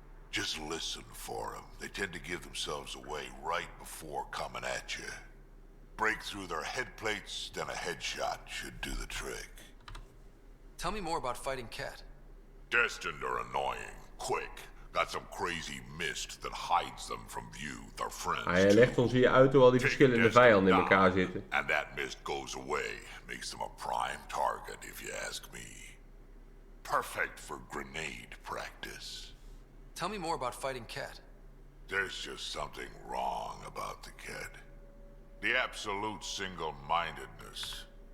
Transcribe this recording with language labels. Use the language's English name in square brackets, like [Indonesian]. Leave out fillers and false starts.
[English] Just listen for them. They tend to give themselves away right before coming at you. Break through their head plates, then a headshot should do the trick. Tell me more about fighting Ket. Destined are annoying, quick. Got some crazy mist that hides them from view, their friends. [Dutch] Hij legt ons hier uit hoe al die verschillende vijanden in elkaar zitten. [English] And that mist goes away. Makes them a prime target, if you ask me. Perfect for grenade practice. Tell me more about fighting Ket. There's just something wrong about the Ket. The absolute single-mindedness.